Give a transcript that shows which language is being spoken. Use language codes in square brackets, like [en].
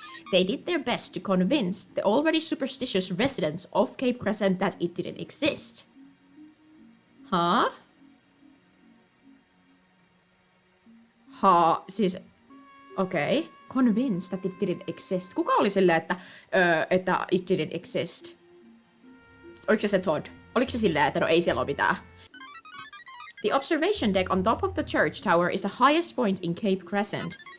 [en] They did their best to convince the already superstitious residents of Cape Crescent that it didn't exist. Huh? [fi] Siis... Okei. [en] Okay. Convinced that it didn't exist. [fi] Kuka oli silleen, että [en] it didn't exist? [fi] Oliko se Todd? Oliko se silleen, että no ei siellä ole mitään? [en] The observation deck on top of the church tower is the highest point in Cape Crescent.